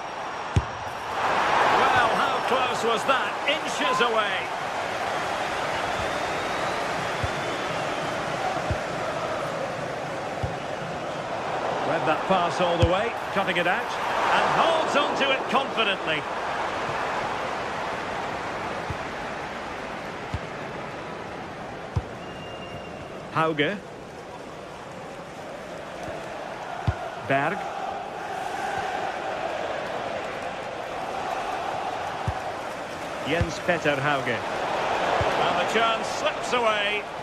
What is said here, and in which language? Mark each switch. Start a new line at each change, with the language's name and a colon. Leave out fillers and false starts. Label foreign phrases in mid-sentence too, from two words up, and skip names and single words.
English: Well, how close was that? Inches away. Read that pass all the way, cutting it out, and holds onto it confidently. Hauge. Berg. Jens Petter Hauge. And the chance slips away.